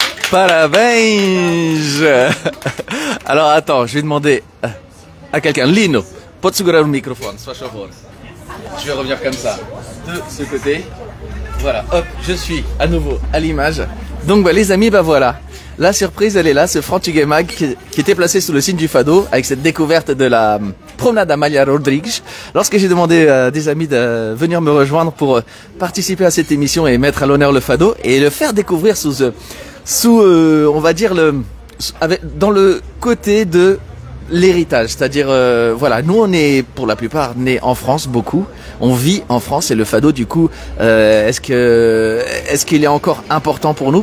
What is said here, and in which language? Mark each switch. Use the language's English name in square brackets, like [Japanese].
[Portuguese] Parabéns! [French] Alors attends, je vais demander à quelqu'un. [Portuguese] Lino, pode segurar o microfone, se faz favor. [French] Je vais revenir comme ça, de ce côté. Voilà, hop, je suis à nouveau à l'image. Donc les amis, voilà. La surprise, elle est là, ce Frantugay Mag qui était placé sous le signe du fado avec cette découverte de la promenade Amália Rodrigues. Lorsque j'ai demandé à des amis de venir me rejoindre pour participer à cette émission et mettre à l'honneur le fado et le faire découvrir on va dire dans le côté de l'héritage, c'est-à-dire nous on est pour la plupart nés en France, beaucoup, on vit en France et le fado du coup est-ce qu'il est encore important pour nous?